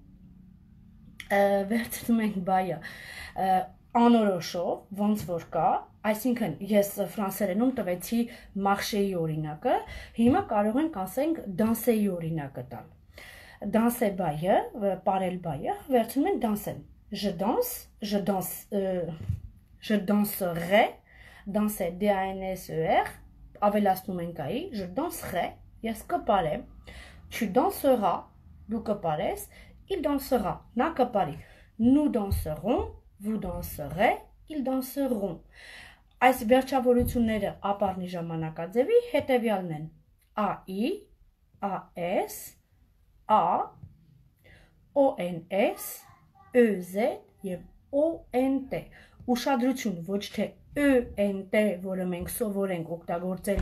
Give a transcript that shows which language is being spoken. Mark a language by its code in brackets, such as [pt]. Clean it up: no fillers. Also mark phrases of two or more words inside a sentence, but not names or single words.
[hy] ենք բայը անորոշով, ոնց որ կա, Այսինքն ես ֆրանսերենում տվեցի marcher-ի օրինակը, հիմա կարող ենք ասենք danser-ի օրինակը տալ։ Danser բայը, parel բայը, վերցնում ենք danser։ Je [fr] danserai, danser D-A-N-S-E-R, [hy] ավելացնում ենք այի, [fr] je danserai, [hy] ես կպարեմ, [fr] tu danseras, [hy] դու կպարես, [fr] il dansera, [hy] նա կպարի, [fr] nous danserons, vous danserez, ils danseront։ [hy] Այս վերջավորությունները ապառնի ժամանակաձևի հետևյալն են. AI, AS, A, ONS, EZ եւ ONT։ Ուշադրություն, ոչ թե ENT, որը մենք սովորենք օգտագործել